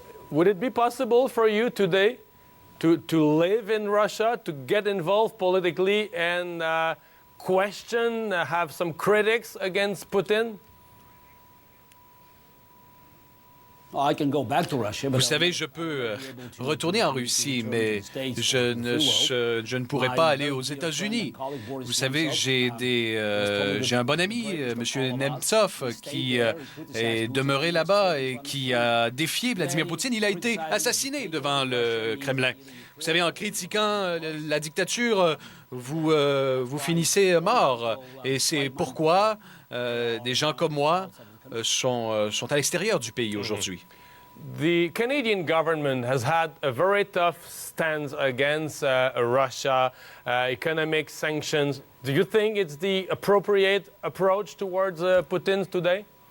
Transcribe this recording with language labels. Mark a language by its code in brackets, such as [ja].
[en] Would it be possible for you today to live in Russia, to get involved politically and question, have some critics against Putin? [fr] Vous savez, je peux retourner en Russie, mais je ne pourrai pas aller aux États-Unis. Vous savez, j'ai un bon ami, M. Nemtsov, qui est demeuré là-bas et qui a défié Vladimir Poutine. Il a été assassiné devant le Kremlin. Vous savez, en critiquant la dictature, vous finissez mort. Et c'est pourquoi des gens comme moi sont à l'extérieur du pays aujourd'hui. [en] The Canadian government has had a very tough stance against Russia, economic sanctions. Do you think it's the appropriate approach towards Putin today?